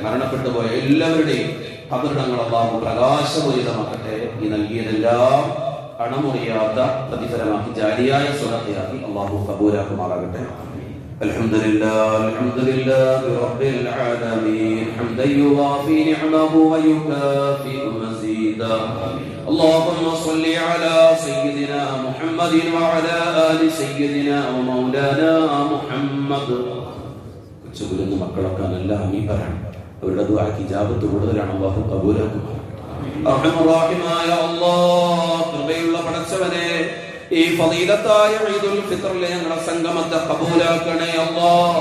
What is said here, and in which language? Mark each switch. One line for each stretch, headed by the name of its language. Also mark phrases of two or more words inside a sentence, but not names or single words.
Malayalam: മരണപ്പെട്ടു പോയ എല്ലാവരുടെയും ഖബറിടങ്ങൾ അള്ളാഹു പ്രകാശപൂരിതമാക്കട്ടെ. ഈ നൽകിയതെല്ലാം അണമുറിയാത്ത പ്രതിഫലമാക്കി ജാരിയായ സ്വലാത്തിയാക്കി അള്ളാഹു കബൂലാക്കുമാറാകട്ടെ.
Arabic: الحمد لله رب العالمين حمدا يوافي نعمه ويكافئ مزيده. اللهم صل على سيدنا محمد وعلى آل سيدنا ومولانا محمد.
Malayalam: കൊച്ചുകുരുന്ന് മക്കളൊക്കെ നല്ല ആമീൻ പറയണം. അവരുടെ ദുആക്ക് ഇജാബത്ത് കൂടുതലാണ്, അല്ലാഹു കബൂലാക്കും. റഹ്മാനായ അല്ലാഹ്, കൃപയുള്ള പടച്ചവനെ, ഈ ഫളീലത്തായ ഈദുൽ ഫിത്റിലെ ഞങ്ങളുടെ സംഗമത്തെ കബൂലാക്കണേ അല്ലാഹ്.